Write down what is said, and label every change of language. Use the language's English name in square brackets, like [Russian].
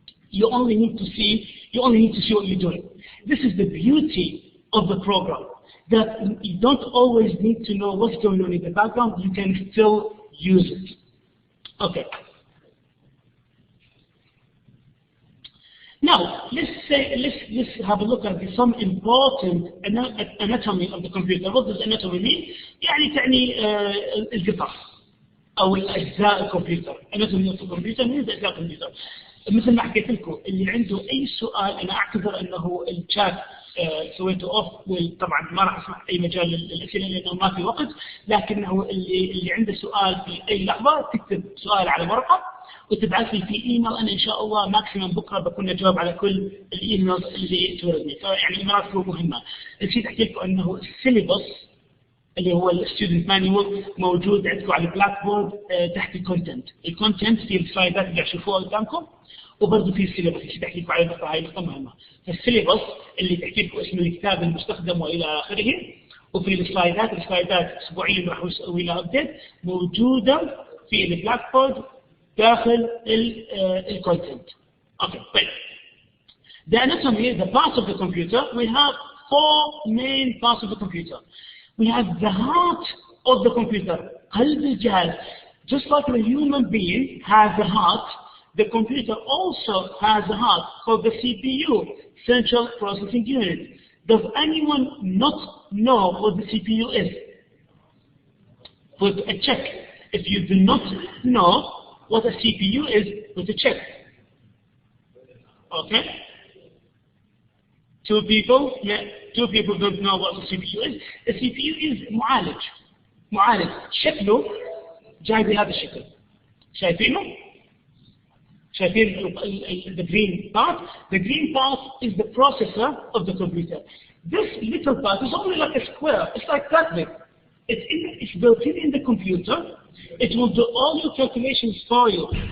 [English] You only need to see what you're doing. This is the beauty of the program, that you don't always need to know what's going on in the background. You can still use it. Okay. Now, let's have a look at some important anatomy of the computer. What does anatomy mean? [Arabic] يعني القطع أو الأجزاء الكمبيوتر. [English] anatomy of the computer means [Arabic] أجزاء الكمبيوter. مثل ما حكيت لكم، اللي عنده أي سؤال، أنا أعتذر أنه الشات سويته أوف، وطبعا ما راح أسمح أي مجال للأسئلة لأنه ما في وقت، لكنه اللي عنده سؤال في أي لحظة تكتب سؤال على ورقة وتبعث لي في ايميل. انا ان شاء الله ماكسيمم بكره بكون اجاوب على كل الايميلز اللي توردني. فيعني ايميلاتكم مهمه. نسيت احكي لكم انه السيلبس اللي هو الستودنت مانيوال موجود عندكم على البلاك بورد تحت الكونتنت. الكونتنت في السلايدات اللي تشوفوها قدامكم، وبرضه في السيلبس. نسيت احكي لكم على النقطه هاي، نقطه مهمه. فالسيلبس اللي تحكي لكم اسم الكتاب المستخدم والى اخره، وفي السلايدات اسبوعيا راح اسوي لها ابديت، موجوده في البلاك بورد داخل الكونتنت. [English] Okay, great. The anatomy, the parts of the computer, we have 4 main parts of the computer. We have the heart of the computer, [Arabic] قلب الجهاز. [English] Just like the human being has a heart, the computer also has a heart called the CPU, Central Processing Unit. Does anyone not know what the CPU is? Put a check. If you do not know what a CPU is, with a check. Okay? 2 people don't know what the CPU is. The CPU is [Arabic] معالج. شكله جاي بهذا الشكل. شايفينه؟ شايفين [English] the green part? The green part is the processor of the computer. This little part is only like a square. It's like that big. It's built in the computer. It will do all your calculations for you.